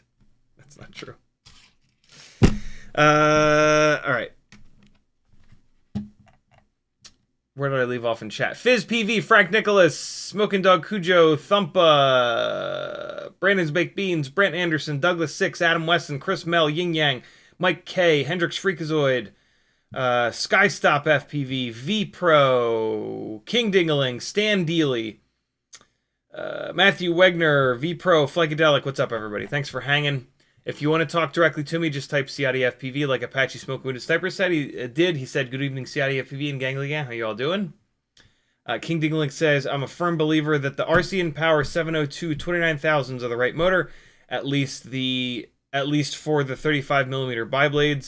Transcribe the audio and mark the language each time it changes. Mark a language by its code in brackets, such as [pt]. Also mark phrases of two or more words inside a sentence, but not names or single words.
[en] That's not true. All right. Where did I leave off in chat? FizzPV, Frank Nicholas, Smoking Dog Cujo, Thumpa, Brandon's Baked Beans, Brent Anderson, Douglas Six, Adam Weston, Chris Mel, Yin Yang, Mike K, Hendrix Freakazoid, Skystop FPV, V Pro, King Dingaling, Stan Deely, Matthew Wegner, V Pro, Flycadelic. What's up, everybody? Thanks for hanging. If you want to talk directly to me, just type CiottiFPV like Apache Smoke Wounded Sniper said. He did. He said, "Good evening, CiottiFPV and Gangly Gang. How you all doing?" King Dingling says, "I'm a firm believer that the RCinpower 702 29,000s are the right motor, at least for the 35 millimeter biblades.